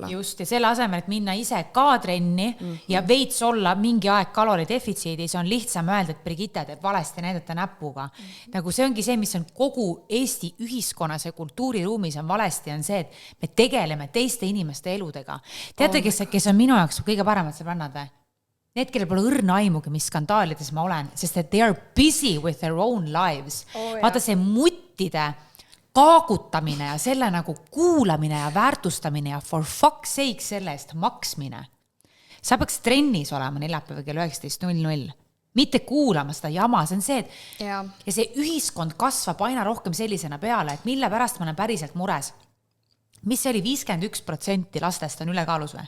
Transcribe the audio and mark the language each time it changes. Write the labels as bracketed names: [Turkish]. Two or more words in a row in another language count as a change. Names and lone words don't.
[Estonian] Just, ja selle asemel, et minna ise ka trenni ja veits olla mingi aeg kaloridefitsiidis, on lihtsam öelda, et Brigitte teeb valesti näidata näpuga. Nagu see ongi see, mis on kogu Eesti ühiskonnas ja kultuuriruumis on valesti, on see, et me tegeleme teiste inimeste eludega. Teate, kes on minu jaoks kõige paremad sõbrannad või? Need, kellel pole õrna aimugi, mis skandaalides ma olen, sest et [English] they are busy with their own lives. [Estonian] Vaata see muttide kaagutamine ja selle nagu kuulamine ja väärtustamine ja [English] for fuck's sake [Estonian] selle eest maksmine. Sa peaks trennis olema neljapäeva kell 19:00. Mitte kuulama seda jama, see on see, et ja see ühiskond kasvab aina rohkem sellisena peale, et mille pärast ma olen päriselt mures. Mis see oli 51% lastest on ülekaalus või?